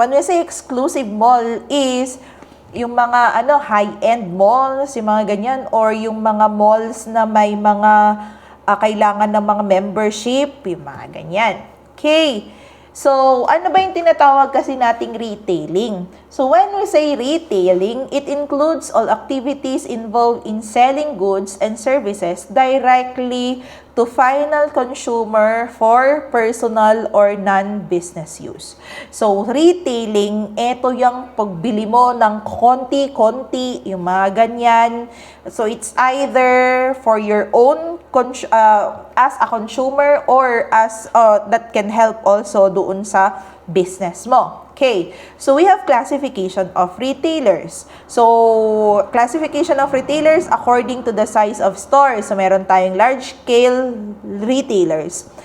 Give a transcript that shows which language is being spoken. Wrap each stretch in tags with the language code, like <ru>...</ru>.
<en>When we say exclusive mall is</en> <tl>yung mga high-end malls, yung mga ganyan, or yung mga malls na may mga kailangan ng mga membership, yung mga ganyan. Okay. So, ano ba yung tinatawag kasi nating retailing?</tl> <en>So, when we say retailing, it includes all activities involved in selling goods and services directly to final consumer for personal or non-business use.</en> <tl>So, retailing, ito yung pagbili mo ng konti-konti, yung mga ganyan.</tl> <en>So, it's either for your own as a consumer or as that can help also</en> <tl>doon sa</tl> <en>business mo. Okay, so we have classification of retailers. So, classification of retailers according to the size of stores. So,</en> <tl>meron tayong</tl> <en>large-scale retailers.</en>